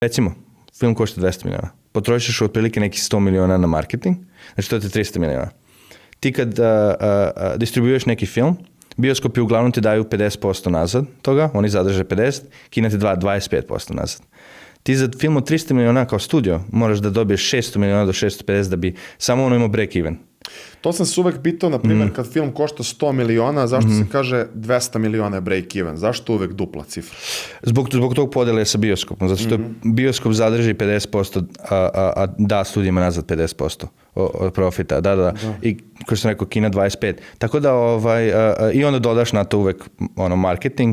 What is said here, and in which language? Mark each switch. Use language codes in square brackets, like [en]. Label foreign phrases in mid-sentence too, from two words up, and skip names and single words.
[sr] Recimo, film košta 200 miliona. Potrošiš otprilike nekih 100 miliona na marketing, znači to je 300 miliona. Ti kad distribuiraš neki film, bioskopi uglavnom ti daju 50% nazad toga, oni zadrže 50%, kina ti 25% nazad. Ti za film od 300 miliona kao studio moraš da dobiješ 600 miliona do 650 da bi samo ono imao [en] break even. [sr] To sam se uvek pitao, na primjer, kad film košta 100 miliona, zašto se kaže 200 miliona je [en] break even? [sr] Zašto uvek dupla cifra? Zbog tog podele sa bioskopom, zato što bioskop zadrži 50%, a da studijima nazad 50% od profita. Da. I kao što sam rekao, kina 25%. Tako da i onda dodaš na to uvek marketing.